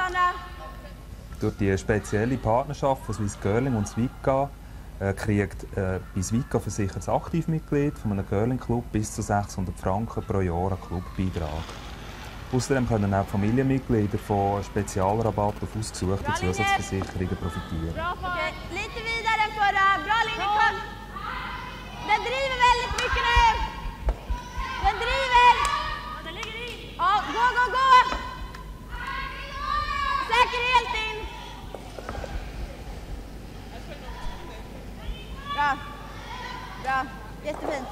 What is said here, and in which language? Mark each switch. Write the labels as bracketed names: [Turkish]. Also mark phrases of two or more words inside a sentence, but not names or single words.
[German] Durch die spezielle Partnerschaft von Swiss Curling und SWE kriegt bei SWE versichertes Aktivmitglied von einem Curling-Club bis zu 600 Franken pro Jahr an Clubbeitrag. Außerdem können auch Familienmitglieder von Spezialrabatt auf ausgesuchte Zusatzversicherungen profitieren. [Swedish] Okay. Lite vidare än förra. Bra linje, kom! Den driver väldigt mycket nu! Den driver! Ja, den ligger i! Ja, gå! Säker helt in! Bra. Jättefint.